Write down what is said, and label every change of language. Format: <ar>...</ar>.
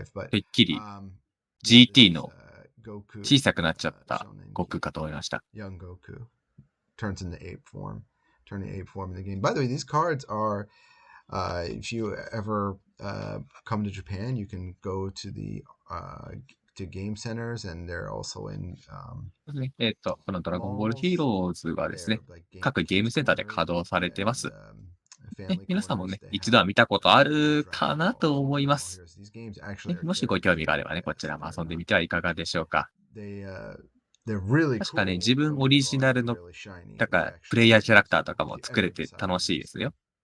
<ja>てっきり GT の小さくなっちゃった悟空かと思いました。</ja> <en>Young Goku turns into ape form. Turning ape form in the game. By the way, these cards are, if you ever come to Japan, you can go to the to game centers, and they're also in.</en> <ja>このドラゴンボールヒーローズはですね、各ゲームセンターで稼働されてます。皆さんもね、一度は見たことあるかなと思います。もしご興味があればね、こちらも遊んでみてはいかがでしょうか。確かね、自分オリジナルの、だから、プレイヤーキャラクターとかも作れて楽しいですよ。</ja>